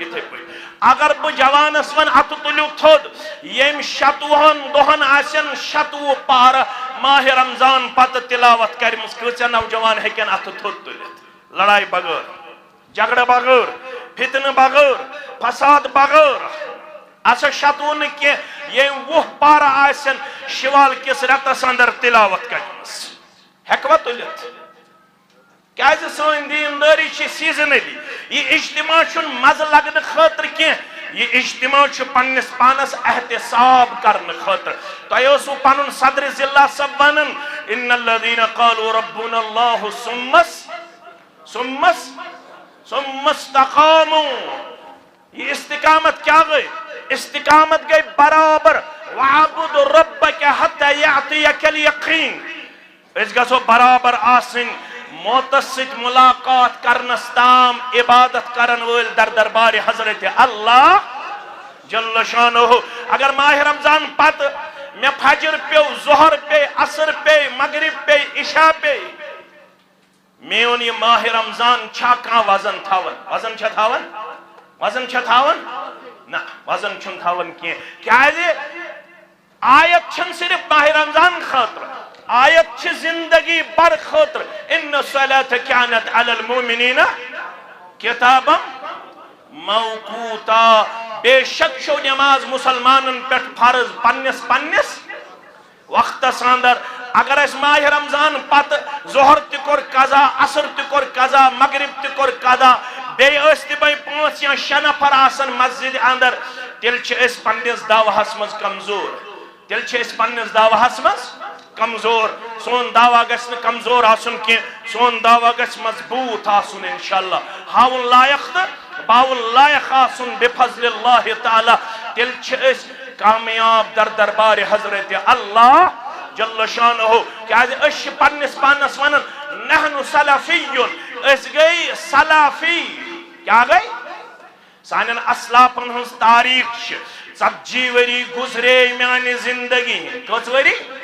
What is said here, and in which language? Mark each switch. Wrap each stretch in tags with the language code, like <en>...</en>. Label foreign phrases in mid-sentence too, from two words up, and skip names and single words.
<ks>یتھے پہ اگر بہ جوانس ون ات تلیو تھود یم 90 دہن آسن 90 پارہ ماہ رمضان پتہ تلاوت کرمز کۭژاہ نوجوان ہیکن ات تھود تلت لڑائی بغیر جھگڑا بغیر فتنہ بغیر فساد بغیر اسا 90 کی یم 20 پارہ آسن شوال کس رتس اندر تلاوت کرمز ہیکوا تلت کیازِ سٲنۍ دیندٲری چھِ سیزنلی یہ اجتماع چھُنہٕ مزٕ لگنہٕ خٲطرٕ کینٛہہ یہ اجتماع چھُ پننس پانس احتساب کرنہٕ خٲطرٕ تۄہہِ اوسوٕ پنُن صدر ضلع سب ونان</ks> <ar>ان الذين قالوا ربنا الله ثم استقاموا</ar> <ks>یہ استقامت کیا گئی استقامت گئی برابر</ks> <ar>وعبد ربك حتى يعطيك اليقين</ar> <ks>اس گژھو برابر آسٕنۍ موتس ست ملاقات کرنس تام عبادت کرن ول در دربار حضرت اللہ جل شانہ اگر ماہ رمضان پت میں فجر پیو ظہر پے عصر پے مغرب پے عشاء پے میون یہ ماہ رمضان چھا کان وزن تھاون وزن چھا تھاون نہ وزن چھن تھاون کیا آیت چھن صرف ماہ رمضان خاطر آیت چھ زندگی بر خاطر</ks> <ar>ان الصلاة كانت على المؤمنین کتابا</ar> <ks>موقوتا بے شک شو نماز مسلمانن پہ فرض پنس وقتس اندر اگر اس ماہ رمضان پت ظہر تہ کور قضا عصر تہ کور قضا مغرب تہ کور قضا بے اس تہ بے 5 یا 6 نفر آسن مسجد اندر تیل چھ اس پنس دعوہس مز کمزور سون دعویٰ گژھِ نہٕ کمزور آسن کینٛہہ سون دعویٰ گژھِ مضبوط آسن انشاءاللہ ہاوُن لائق تہٕ باوُن لائق آسن بفضل اللہ تعالی تیل چھِ أسۍ کامیاب در دربار حضرت اللہ جل شانہ کیازِ أسۍ چھِ پننس پانس ونان</ks> <ar>نحن سلفیون</ar> <ks>أسۍ گٔے سلافی کیا گٔے سانٮ۪ن اسلافن ہٕنٛز تاریخ چھِ 40 ؤری گزرے میانہِ زندگی کٔژ ؤری</ks>